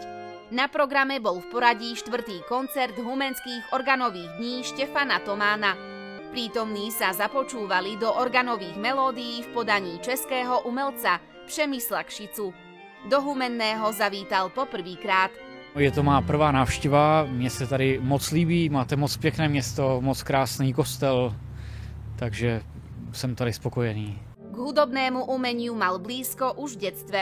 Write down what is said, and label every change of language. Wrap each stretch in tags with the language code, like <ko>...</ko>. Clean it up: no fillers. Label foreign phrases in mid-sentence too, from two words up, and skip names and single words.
<sk>Na programe bol v poradí 4. koncert humenských organových dní Štefana Tomána. Prítomní sa započúvali do organových melódií v podaní českého umelca Přemysla Kšicu. Do Humenného zavítal poprvýkrát.</sk> <cs>Je to má prvá návštěva, mně se tady moc líbí, máte moc pěkné město, moc krásný kostel, takže jsem tady spokojený.</cs> <sk>K hudobnému umeniu mal blízko už v detstve.</sk>